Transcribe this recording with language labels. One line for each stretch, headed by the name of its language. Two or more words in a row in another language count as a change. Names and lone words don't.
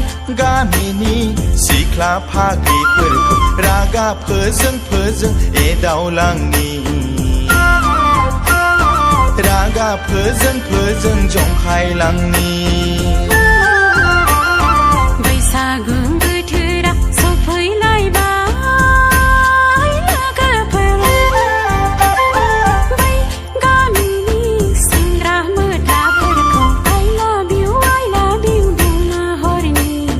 Bodo: गामिनि सिख्ला फाग्लिफोरखौ रागा फोजों एदावलांनि रागा फोजों जंखायलांनि बैसागु बोथोरा सफैलायबाय लोगोफोर बै गामिनि सेंग्रा मोख्लाफोरखौ
English: I love you
Bodo: बुंना हरनि